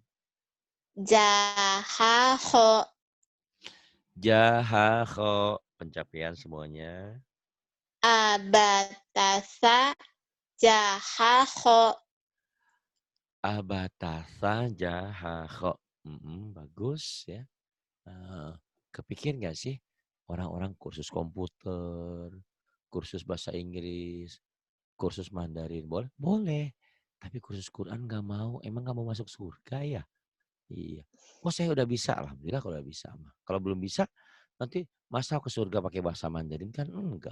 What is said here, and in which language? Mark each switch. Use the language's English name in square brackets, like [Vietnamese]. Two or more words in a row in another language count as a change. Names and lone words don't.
[Indonesian] Jahaho. jahakho, pencapaian semuanya. Abatasa. Jahaho. Abatasa jahaho. Bagus ya. Kepikir nggak sih orang-orang kursus komputer, kursus bahasa Inggris, kursus Mandarin, boleh? Boleh. Tapi kursus Quran nggak mau. Emang nggak mau masuk surga ya? Iya. Oh saya udah bisa, alhamdulillah kalau udah bisa mah. Kalau belum bisa, nanti masa ke surga pakai bahasa Mandarin kan enggak.